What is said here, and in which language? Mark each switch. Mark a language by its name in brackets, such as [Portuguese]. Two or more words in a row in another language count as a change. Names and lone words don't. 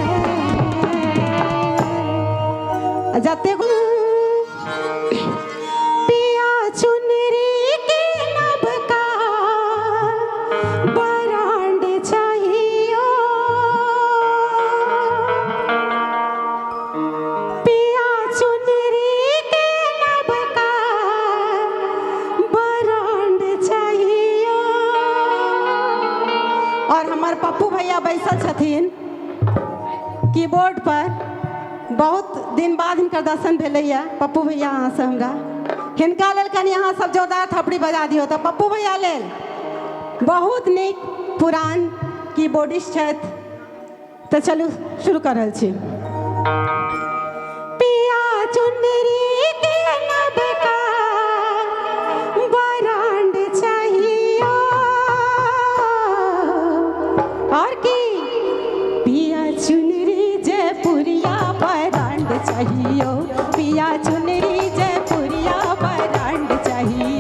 [Maithili] जाते पिया चुनरी के नभ का बरांड चाहिए, पिया चुनरी के नभ का बरांड चाहिए। और हमार पप्पू भैया बैसल छथिन कीबोर्ड पर, बहुत दिन बाद हिनकर दर्शन भेलैया। पप्पू भैया अहाँ से हमरा हिनका लेल कनि अहाँ सब जोरदार थपड़ी बजा दियौ तऽ पप्पू भैया लेल बहुत नीक पुरान कीबोर्डिस्ट छथि तऽ चलू शुरू कर रहल छी। पिया चुनरी के नबका बरांड चाहिए और की पिया चुनरी जयपुरिया बरांड चाहिए, पिया चुनरी जयपुरिया बरांड चाहिए।